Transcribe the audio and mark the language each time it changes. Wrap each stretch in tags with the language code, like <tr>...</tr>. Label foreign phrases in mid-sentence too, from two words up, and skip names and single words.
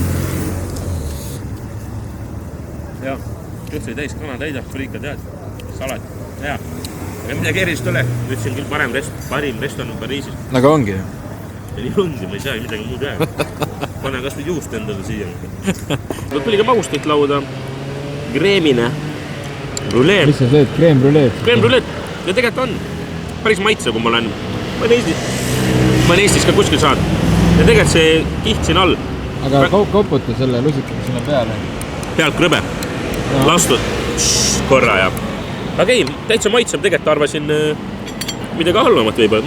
<et>Jaa, kõht sai täis, kana täidab, friikad head, salat, hea. Aga midagi erist ole, ütlesin küll parim restoran Pariisis. Nagu ongi. Ja nii ongi, ma ei saa midagi muud jääb. Pane kas või juust endale siia. Tuli ka magustoit lauda, kreemine, brûlée. Mis sa sööd?</et> <fr>Crème brûlée? Crème brûlée.</fr> <et>Ja tegelikult on päris maitse, kui ma olen Eestis ka kuskil saanud. Ja tegelikult see kiht siin all. Aga koputa selle lusikaga sinna peale. Pealt krõbe. Lastud korra ja. Aga ei, täitsa maitseb. Tegelikult arvasin midagi halvamat võib-olla.</et>